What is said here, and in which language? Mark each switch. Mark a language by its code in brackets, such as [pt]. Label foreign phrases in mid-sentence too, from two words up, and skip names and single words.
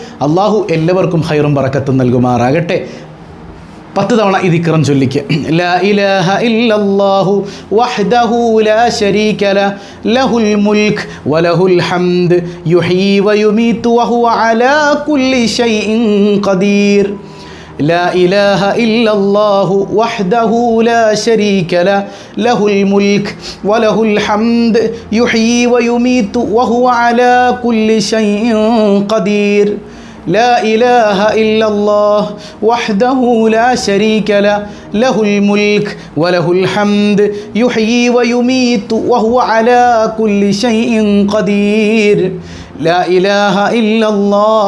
[ml] അള്ളാഹു എല്ലാവർക്കും ഹൈറും ബറക്കത്തും നൽകുമാറാകട്ടെ. 10 തവണ ഈ ദിക്റും ചൊല്ലിക്ക്. [ar] لا إله إلا الله وحده لا شريك له الملك وله الحمد يحيي ويميت وهو على كل شيء قدير. لا إله إلا الله وحده لا شريك له له الملك وله الحمد يحيي ويميت وهو على كل شيء قدير لا إله إلا الله وحده لا شريك له له الملك وله الحمد يحيي ويميت وهو على كل شيء قدير لا إله إلا الله